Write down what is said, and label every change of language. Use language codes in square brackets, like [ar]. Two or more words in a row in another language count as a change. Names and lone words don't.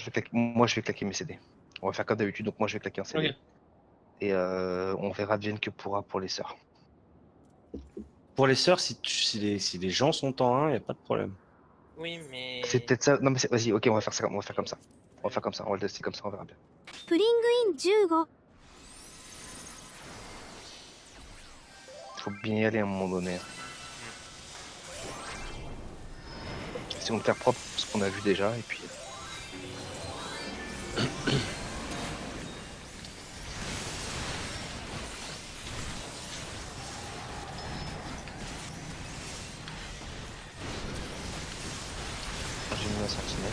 [fr] moi je vais claquer mes CD. On va faire comme d'habitude, donc moi je vais claquer un CD. Ok. Et on verra advienne que pourra pour les sœurs. Pour les sœurs, si les gens sont en 1, y a pas de problème. Oui, mais. C'est peut-être ça. Non, mais vas-y, ok, on va faire ça, on va faire comme ça. On va faire comme ça, on va le tester comme ça, on verra bien. プリングイン15 Faut bien y aller à un moment donné. Hein. Essayons de faire propre ce qu'on a vu déjà, et puis. J'ai mis un sentinelle.